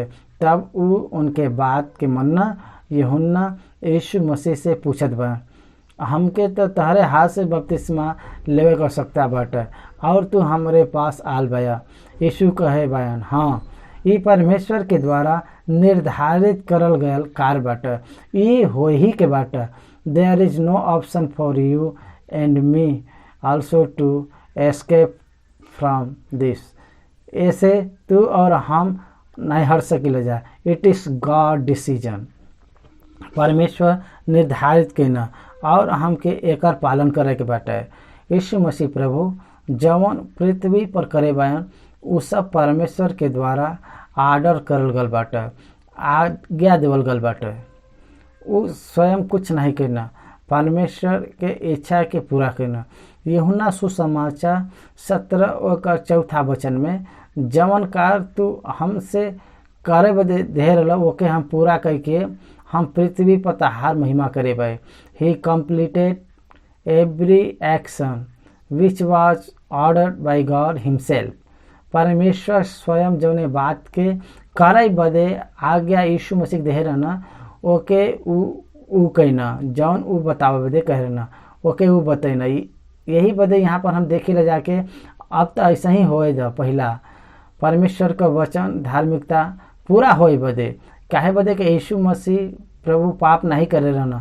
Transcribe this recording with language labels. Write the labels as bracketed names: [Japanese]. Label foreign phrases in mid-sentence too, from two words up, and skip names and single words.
[Bhojpuri] तब वो उनके बात के मन्ना यूहन्ना यीशु मसीह से पूछत बा हमके तो तहरे हाथ से बपतिस्मा लेवे कर सकता बाटे और तू हमरे पास आल बया। यीशु कहे बयान, हाँ ई परमेश्वर के द्वारा निर्धारित करल गयल कार्य बाटे, ई हो ही के बाटे। [English] There is no option for you and me also to escape from this. [Bhojpuri] ऐसे तू और हम नहीं हट सकिले जा। [English] It is God decision. [Bhojpuri] परमेश्वर निर्धारित केना और हमके एकर पालन करे के बाटे। यीशु मसीह प्रभु जवन पृथ्वी पर करे बयान उ सब परमेश्वर के द्वारा आर्डर करल गल बाटे, आज्ञा देवल गल बाटे। उ स्वयं कुछ नहीं करना, परमेश्वर के इच्छा के पूरा करना। यूहन्ना सुसमाचार 17 और 4 वचन में, जवन कार्य तू हमसे करे बदे दे रहल ओके हम पूरा करके हम पृथ्वी पर तहार महिमा करे बे। [English] He completed every action which was ordered by God himself. [Bhojpuri] परमेश्वर स्वयं जौने बात के करे बदे आज्ञा यीशु मसीह दे रहना ओके उ कहना, जौन उ बतावे बदे कह रहना ओके उ बतैना। यही बदे यहाँ पर हम देखी ले जाके अब तो ऐसा ही होए द पहिला परमेश्वर का वचन धार्मिकता पूरा होए बदे, काहे बदे के यीशु मसीह प्रभु पाप नहीं करे रहना।